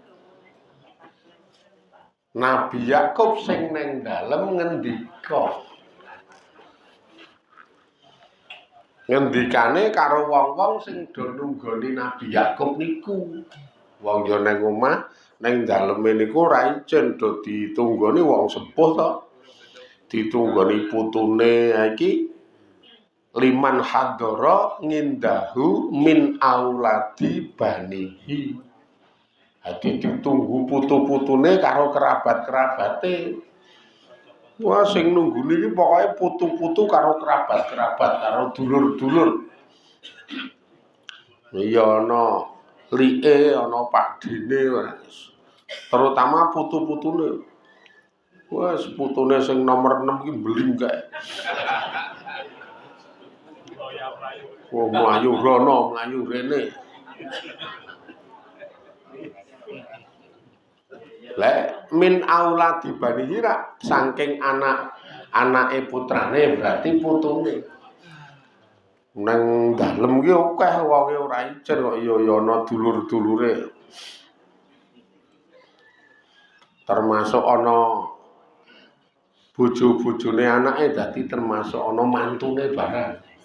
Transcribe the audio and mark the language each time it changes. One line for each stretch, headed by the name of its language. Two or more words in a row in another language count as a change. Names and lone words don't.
Javanese: Nabi Yakub sing neng dalem ngendika ngendikane karo wong-wong sing do nunggoni Nabi Yakub niku. Wong yo nang omah ning daleme niku ora ijen do ditunggoni wong sepuh to. Ditunggoni putune iki
Arabic: liman hadara ngindahu min auladi banihi.
Javanese: Dadi ditunggu putu-putune karo kerabat-kerabate. Wah sing nungguni iki pokoke putu-putu karo kerabat-kerabat, karo dulur-dulur. Iya ana like, ana pakdene, terutama putu-putune. Wes putune sing nomor 6 iki mblingkek. Oh, mlayu rono, mlayu rene. Lek
Arabic: min auladi bani hira
Javanese: saking anake putrane berarti putune. Nang dalem ki akeh wonge ora ijen kok ya ana dulur-dulure. Termasuk ana bojo-bojone anake dadi termasuk ana mantune barang.